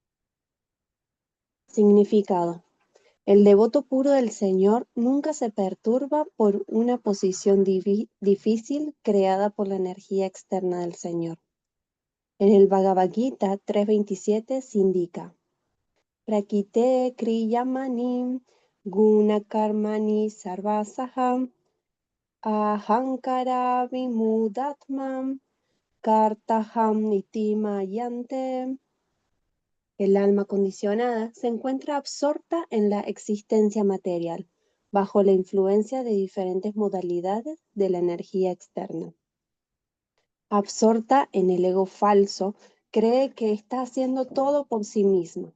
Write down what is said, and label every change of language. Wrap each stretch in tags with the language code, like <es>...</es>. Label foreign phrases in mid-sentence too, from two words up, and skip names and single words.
<es>Significado. El devoto puro del Señor nunca se perturba por una posición difícil creada por la energía externa del Señor. En el Bhagavad Gita 3.27 se indica:</es> <sa>Prakite kriyamani guna karmani sarvasaha ahankara vimudatmam kartaham iti mayante.</sa> <es>El alma condicionada se encuentra absorta en la existencia material, bajo la influencia de diferentes modalidades de la energía externa. Absorta en el ego falso, cree que está haciendo todo por sí misma.</es>